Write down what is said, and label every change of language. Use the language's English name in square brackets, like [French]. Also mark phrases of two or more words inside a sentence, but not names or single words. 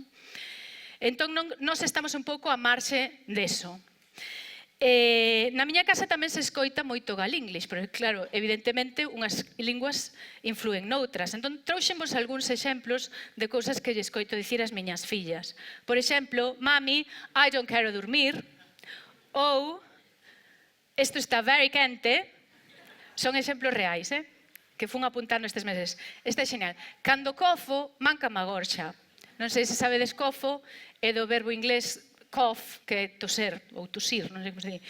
[Galician] Entón, nós estamos un pouco a marxe deso. Na miña casa tamén se escoita moito galinglish, pero claro, evidentemente unhas linguas influen noutras. Entón, trouxenvos algúns exemplos de cousas que lle escoito dicir ás miñas fillas. Por exemplo, mami, [English] I don't [Galician] quero dormir, ou isto está very quente, son exemplos reais, que fun apuntando estes meses. Este é genial. Cando cofo, manca má gorxa. Non sei se sabedes cofo, é do verbo inglés cough, que é toser, ou tosir, non sei como se di.